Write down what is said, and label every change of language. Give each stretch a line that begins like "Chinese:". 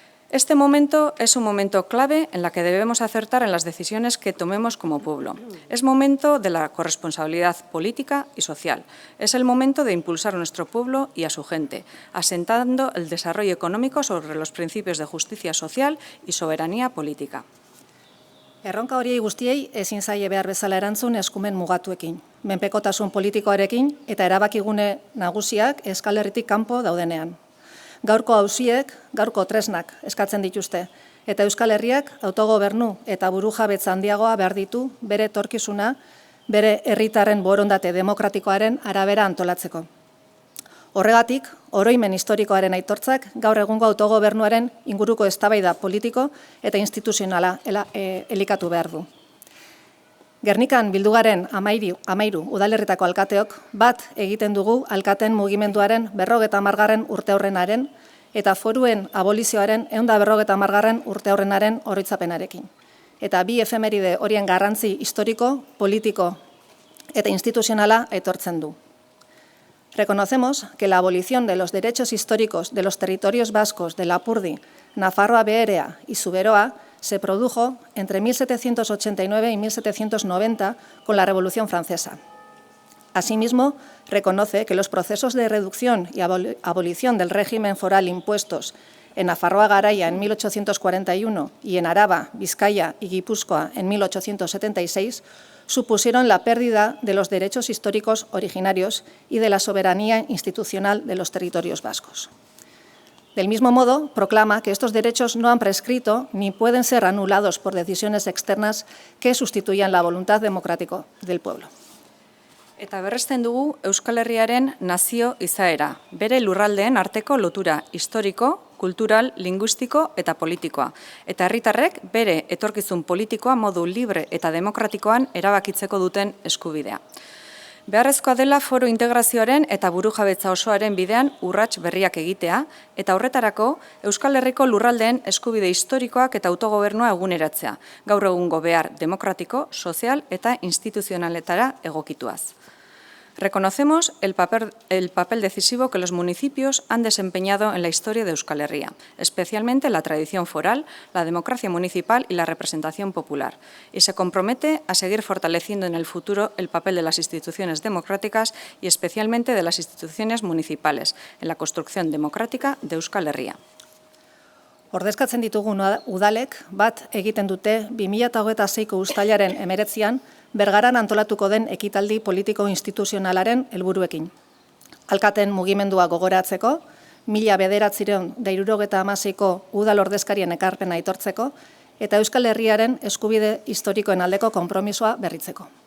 Spanish: Este momento es un momento clave en la que debemos acertar en las decisiones que tomemos como pueblo. Es momento de la corresponsabilidad política y social. Es el momento de impulsar a nuestro pueblo y a su gente, asentando el desarrollo económico sobre los principios de justicia social y soberanía política.
Basque: Erronka horiei guztiei ezin zaie behar bezala erantzun eskumen mugatuekin, menpekotasun politikoarekin eta erabakigune nagusiak Euskal Herritik kanpo daudenean. Gaurko auziek, gaurko tresnak eskatzen dituzte, eta Euskal Herriak autogobernu eta burujabetza handiagoa behar ditu bere etorkizuna, bere herritarren borondate demokratikoaren arabera antolatzeko. Horregatik, oroimen historikoaren aitortzak gaur egungo autogobernuaren inguruko eztabaida politiko eta instituzionala elikatu behar du. Gernikan bildu garen 13 udalerritako alkateok bat egiten dugu alkateen mugimenduaren 50. urteurrenaren eta foruen abolizioaren 150. urteurrenaren oroitzapenarekin. Eta bi efemeride horien garrantzi historiko, politiko eta instituzionala aitortzen du.
Spanish: Reconocemos que la abolición de los derechos históricos de los territorios vascos de Lapurdi, Nafarroa Beherea y Zuberoa se produjo entre 1789 y 1790 con la Revolución Francesa. Asimismo, reconoce que los procesos de reducción y abolición del régimen foral impuestos en Nafarroa Garaia en 1841 y en Araba, Vizcaya y Guipúzcoa en 1876 supusieron la pérdida de los derechos históricos originarios y de la soberanía institucional de los territorios vascos. Del mismo modo, proclama que estos derechos no han prescrito ni pueden ser anulados por decisiones externas que sustituyan la voluntad democrática del pueblo.
Basque: Eta berresten dugu Euskal Herriaren nazio izaera, bere lurraldeen arteko lotura historiko, kultural, linguistiko eta politikoa. Eta herritarrek bere etorkizun politikoa modu libre eta demokratikoan erabakitzeko duten eskubidea. Beharrezkoa dela foro integrazioaren eta burujabetza osoaren bidean urrats berriak egitea, eta horretarako Euskal Herriko lurraldeen eskubide historikoak eta autogobernua eguneratzea, gaur egungo behar demokratiko, sozial eta instituzionaletara egokituaz.
Spanish: Reconocemos el papel decisivo que los municipios han desempeñado en la historia de Euskal Herria, especialmente la tradición foral, la democracia municipal y la representación popular, y se compromete a seguir fortaleciendo en el futuro el papel de las instituciones democráticas y especialmente de las instituciones municipales en la construcción democrática de Euskal Herria.
Basque: Ordezkatzen ditugun udalek bat egiten dute 2026ko uztailaren 19an Bergaran antolatuko den ekitaldi politiko-instituzionalaren helburuekin. Alkateen mugimendua gogoratzeko, 1976ko udal ordezkarien ekarpena aitortzeko eta Euskal Herriaren eskubide historikoen aldeko konpromisoa berritzeko.